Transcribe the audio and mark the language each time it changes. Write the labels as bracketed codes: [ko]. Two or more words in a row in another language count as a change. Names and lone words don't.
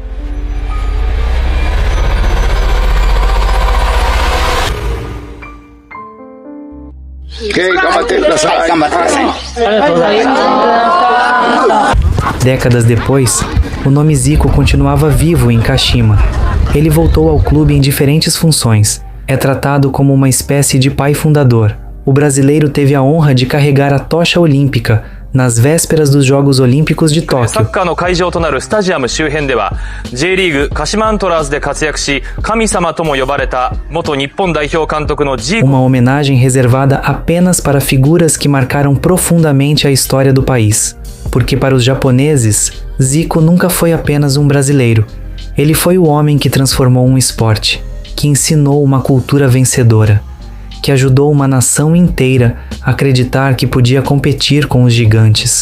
[pt] Décadas depois, o nome Zico continuava vivo em Kashima. Ele voltou ao clube em diferentes funções. É tratado como uma espécie de pai fundador. O brasileiro teve a honra de carregar a tocha olímpica nas vésperas dos Jogos Olímpicos de Tóquio. [ja] サッカーの会場となるスタジアム周辺では J リーグ鹿島アントラーズで活躍し神様とも呼ばれた元日本代表監督のジーコ [pt] Uma homenagem reservada apenas para figuras que marcaram profundamente a história do país. Porque para os japoneses, Zico nunca foi apenas um brasileiro. Ele foi o homem que transformou um esporte, que ensinou uma cultura vencedora, que ajudou uma nação inteira a acreditar que podia competir com os gigantes.